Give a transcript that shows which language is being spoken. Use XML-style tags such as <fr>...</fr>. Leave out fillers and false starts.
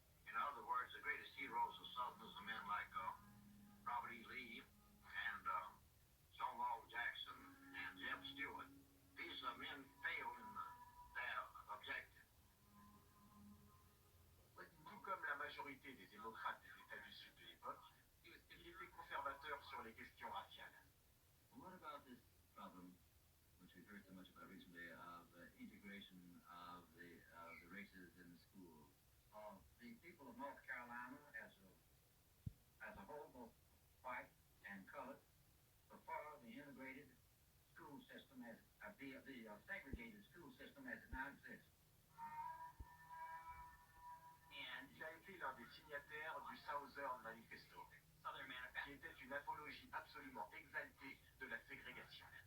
<en>In other words, the greatest heroes of Southerners are men like Robert E. Lee and Stonewall Jackson and Jeb Stuart. These men failed in their objective.</en> <fr>Tout comme la majorité des démocrates des États du Sud de l'époque, il était conservateur sur les questions raciales.</fr> <en>What about this problem, which we've heard so much about recently, of integration of the races in the schools? The people of North Carolina, as a whole, both white and colored, prefer the integrated school system as the segregated school system as it now exists.</en> <fr>Il a été l'un des signataires du Southern Manifesto, qui était une apologie absolument exaltée de la ségrégation.</fr>